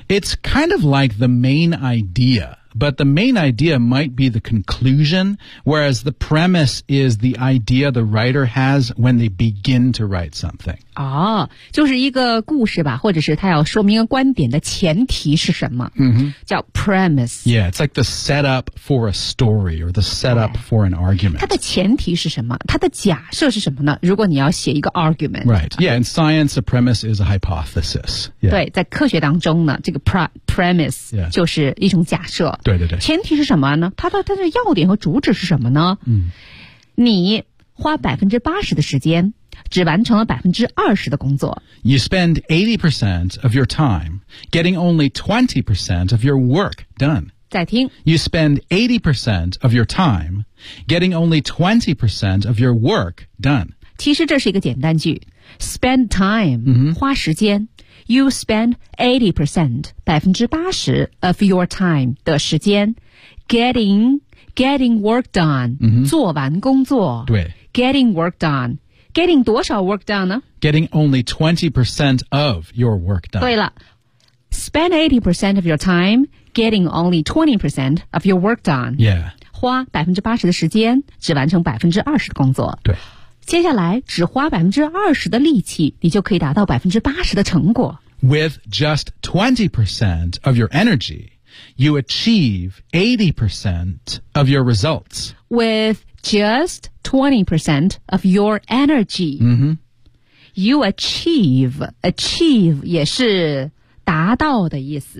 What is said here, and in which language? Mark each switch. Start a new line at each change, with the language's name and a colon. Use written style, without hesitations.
English: It's kind of like the main ideaBut the main idea might be the conclusion, whereas the premise is the idea the writer has when they begin to write something.
Chinese: 哦，就是一个故事吧，或者是他要说明一个观点的前提是什么？ Mm-hmm. 叫 premise.
English: Yeah, it's like the setup for a story or the setup for an argument.
Chinese: 它的前提是什么？它的假设是什么呢？如果你要写一个 argument.
English: Right, yeah, in science, a premise is a hypothesis. Yeah.
Chinese: 对，在科学当中呢，这个 premise、
English: yeah.
Chinese: 就是一种假设。对对对，前提是什么呢？它的要点和主旨是什么呢？嗯，你花80%的时间，只完成了20%的工作。
English: You spend 80% of your time getting only 20% of your work done.
Chinese: 再听。
English: You spend 80% of your time getting only 20% of your work done.
Chinese: 其实这是一个简单句 ，spend time、嗯、花时间。
English: You spend 80%, 80% of your time
Chinese: 的时间
English: getting work done,、 mm-hmm.
Chinese: 做完工作。对。
English: Getting work done. Getting 多少 work done 呢? Getting only 20% of your work done.
Chinese: 对了。
English: Spend 80% of your time getting only 20% of your work done. Yeah.
Chinese: 花80%的时间只完成20%的工作。对。接下来只花20%的力气，你就可以达到80%的成果。
English: With just 20% of your energy, you achieve 80% of your results. With just 20% of your energy,、 mm-hmm. you achieve
Chinese: 也是达到的意思。